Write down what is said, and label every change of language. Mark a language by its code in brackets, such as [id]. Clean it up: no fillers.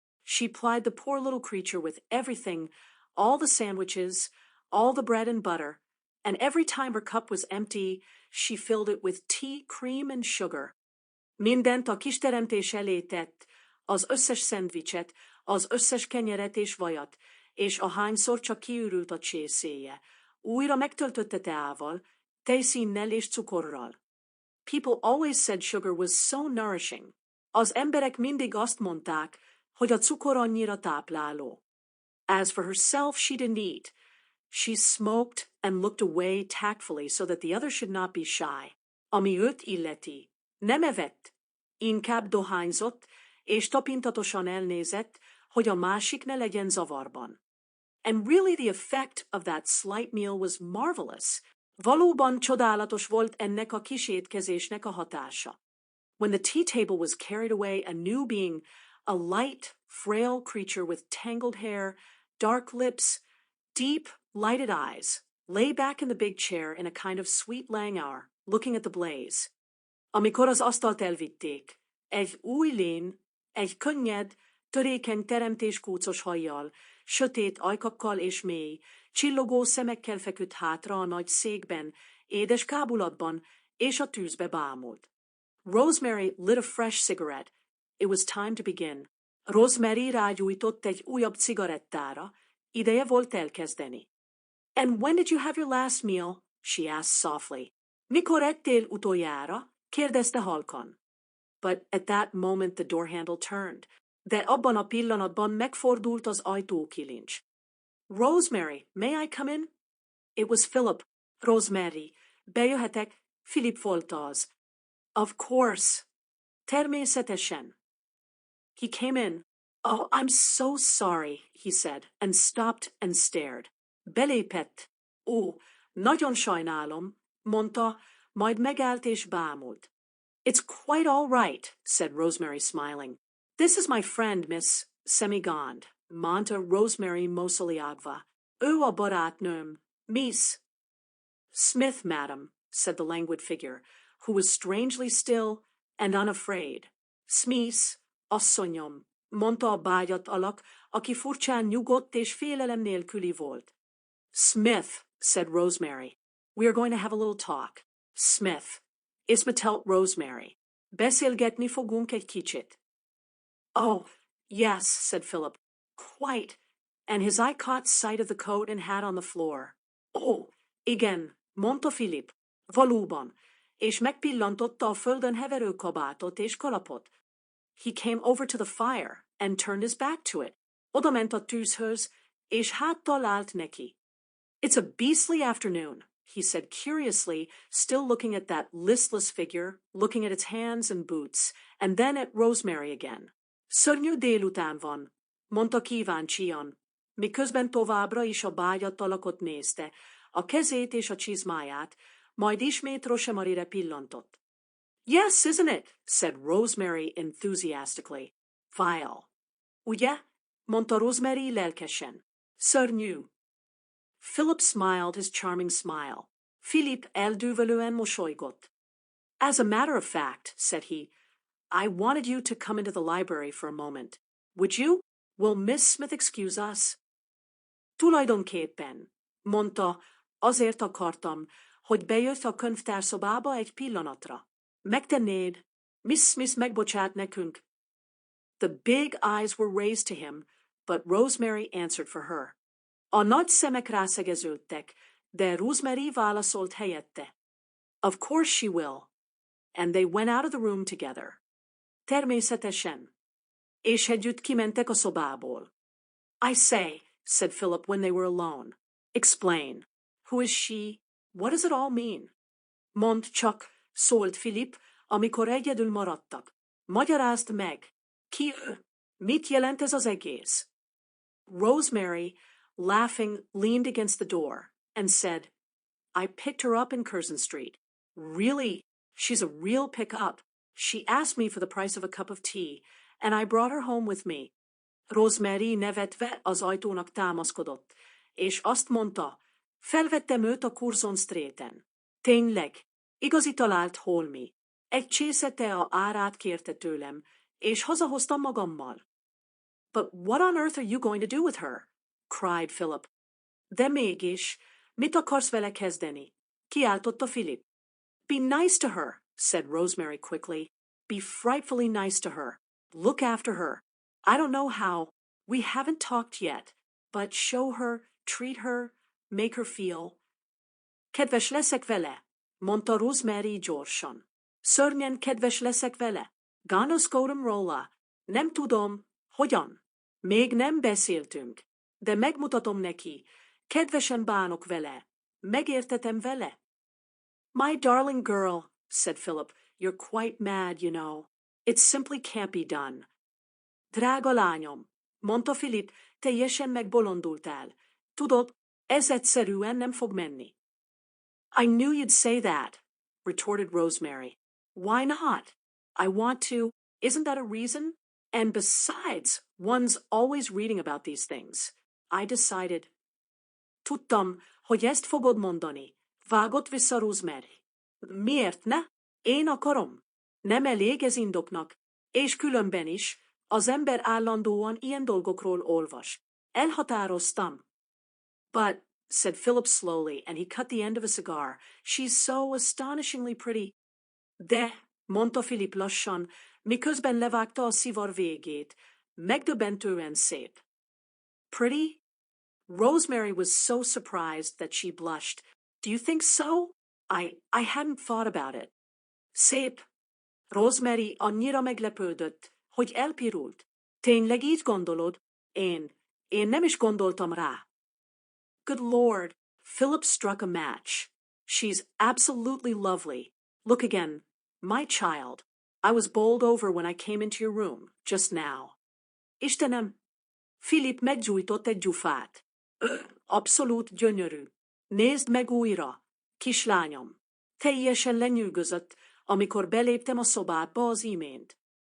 [en] She plied the poor little creature with everything, all the sandwiches, all the bread and butter, and every time her cup was empty, she filled it with tea, cream, and sugar. [hu] Mindent a kis teremtés elé tett, az összes szendvicset, az összes kenyeret és vajat, és ahányszor csak kiürült a csészéje. Újra megtöltötte teával, tejszínnel és cukorral. [en] People always said sugar was so nourishing. [hu] Az emberek mindig azt mondták, hogy a cukor annyira tápláló. [en] As for herself, she didn't eat. She smoked and looked away tactfully so that the other should not be shy. [hu] Ami őt illeti, nem evett, inkább dohányzott, és tapintatosan elnézett, hogy a másik ne legyen zavarban. [en] And really the effect of that slight meal was marvelous. [hu] Valóban csodálatos volt ennek a kis étkezésnek a hatása. [en] When the tea table was carried away, a new being, a light, frail creature with tangled hair, dark lips, deep, lighted eyes, lay back in the big chair in a kind of sweet languor, looking at the blaze. [hu] Amikor az asztalt elvitték, egy új lény, egy könnyed, törékeny teremtéskúcos hajjal, sötét ajkakkal és mély, csillogó szemekkel feküdt hátra a nagy székben, édes kábulatban, és a tűzbe bámult. [en] Rosemary lit a fresh cigarette. It was time to begin. [hu] Rosemary rágyújtott egy újabb cigarettára, ideje volt elkezdeni. [en] And when did you have your last meal? She asked softly. [hu] Mikor ettél utoljára? Kérdezte halkan. [en] But at that moment the door handle turned. [hu] De abban a pillanatban megfordult az ajtókilincs. [en] Rosemary, may I come in? It was Philip. [hu] Rosemary, bejöhetek? Philip volt az. [en] Of course. [hu] Természetesen. [en] He came in. Oh, I'm so sorry, he said, and stopped and stared. [hu] Belépett. Ó, nagyon sajnálom, mondta, majd megállt és bámult. [en] It's quite all right, said Rosemary, smiling. This is my friend, Miss Semigond, [hu] mondta Rosemary mosolyogva. Ő a barátnőm, [en] Miss Smith, madam, said the languid figure, who was strangely still and unafraid. [hu] Smith, asszonyom, mondta a bágyat alak, aki furcsán nyugodt és félelem nélküli volt. [en] Smith, said Rosemary. We are going to have a little talk. [hu] Smith. Ismetelt Rosemary. Beszélgetni fogunk egy kicsit. [en] Oh, yes, said Philip. Quite. And his eye caught sight of the coat and hat on the floor. [hu] Oh, igen, mondta Philip. Valóban. És megpillantotta a földön heverő kabátot és kalapot. [en] He came over to the fire and turned his back to it. [hu] Oda ment a tűzhöz, és háttal állt neki. [en] It's a beastly afternoon, he said curiously, still looking at that listless figure, looking at its hands and boots, and then at Rosemary again. [hu] Szörnyű délután van, mondta kíváncsian, miközben továbbra is a bágyat alakot nézte, a kezét és a csizmáját, majd ismét Rosemarire pillantott. [en] Yes, isn't it? Said Rosemary enthusiastically. Vile. [hu] Ugye? Mondta Rosemary lelkesen. Szörnyű. [en] Philip smiled his charming smile. [hu] Philip eldűvölően mosolygott. [en] As a matter of fact, said he, I wanted you to come into the library for a moment. Would you? Will Miss Smith excuse us? [hu] Tulajdonképpen, mondta, azért akartam, hogy bejössz a könyvtárszobába egy pillanatra. Megtennéd, Miss Smith megbocsát nekünk. [en] The big eyes were raised to him, but Rosemary answered for her. [hu] A nagy szemek rászegeződtek, de Rosemary válaszolt helyette. [en] Of course she will. And they went out of the room together. [hu] Természetesen. És együtt kimentek a szobából. [en] I say, said Philip when they were alone. Explain. Who is she? What does it all mean? [hu] Mondd csak, szólt Philip, amikor egyedül maradtak. Magyarázd meg. Ki ő? Mit jelent ez az egész? [en] Rosemary, laughing, leaned against the door and said, I picked her up in Curzon Street. Really, she's a real pick-up. She asked me for the price of a cup of tea, and I brought her home with me. [hu] Rosemary nevetve az ajtónak támaszkodott, és azt mondta, felvettem őt a Curzon Streeten. Tényleg, igazi talált holmi. Egy csésze tea árát kérte tőlem, és hazahoztam magammal. [en] But what on earth are you going to do with her? Cried Philip. [hu] De mégis, mit akarsz vele kezdeni? Kiáltotta Philip. [en] Be nice to her, said Rosemary quickly. Be frightfully nice to her. Look after her. I don't know how. We haven't talked yet, but show her, treat her, make her feel. [hu] Kedves leszek vele, mondta Rosemary gyorsan. Szörnyen kedves leszek vele. Gonoszkodom róla. Nem tudom, hogyan. Még nem beszéltünk, de megmutatom neki. Kedvesen bánok vele. Megértetem vele. [en] My darling girl, said Philip, you're quite mad, you know. It simply can't be done. [hu] Drága lányom, mondta Philip, teljesen megbolondultál. Tudod, ez egyszerűen nem fog menni. [en] I knew you'd say that, retorted Rosemary. Why not? I want to. Isn't that a reason? And besides, one's always reading about these things. I decided. [hu] Tudtam, hogy ezt fogod mondani. Vágott vissza Rosemary. Miért ne? Én akarom. Nem elég ez indoknak. És különben is, az ember állandóan ilyen dolgokról olvas. Elhatároztam. [en] But, said Philip slowly, and he cut the end of a cigar, she's so astonishingly pretty. [hu] De, mondta Philip lassan, miközben levágta a szivar végét, megdöbbentően szép. [en] Pretty? Rosemary was so surprised that she blushed. Do you think so? I hadn't thought about it. [hu] Szép. Rosemary annyira meglepődött, hogy elpirult. Tényleg így gondolod? Én nem is gondoltam rá. [en] Good Lord, Philip struck a match. She's absolutely lovely. Look again. My child. I was bowled over when I came into your room, just now. [hu] Istenem, Philip meggyújtott egy gyufát. Abszolút gyönyörű. Nézd meg újra, kislányom. Teljesen lenyűgözött, amikor beléptem a szobádba az imént.